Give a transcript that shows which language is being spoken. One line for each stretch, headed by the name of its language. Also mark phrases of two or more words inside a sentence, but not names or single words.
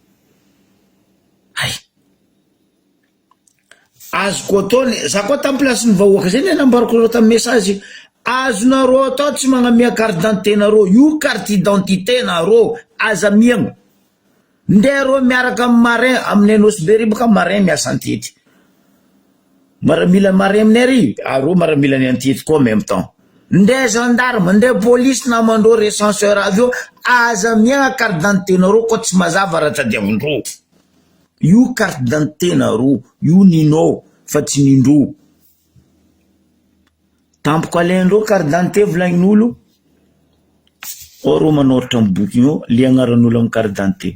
Malagasy: Ay azoko ataony za koa tamy plasin'ny vahoaka zay ny nambarako reo tamy message, azonareo atao tsy magnamia
French: carte d'identité
Malagasy: nareo, io
French: carte identité
Malagasy: nareo aza miagna. Ndereo miaraka amy marin amin'ny Anosbery baka marin miasa antety, maramila marin aminay ry areo maramila ny antety koa
French: en même temps.
Malagasy: Nde gendarme, nde police namandreo recenseur avy eo, aza miagna
French: carte d'identité
Malagasy: nareo koa tsy mazava raha tadiavindreo. Io
French: carte d'identité
Malagasy: nareo, io ninao fa tsy nindreo. Tampoko alaindreo
French: carte d'identité
Malagasy: volagnin'olo, reo manoratra amy boky io le agnaran'olo amy
French: carte d'identité.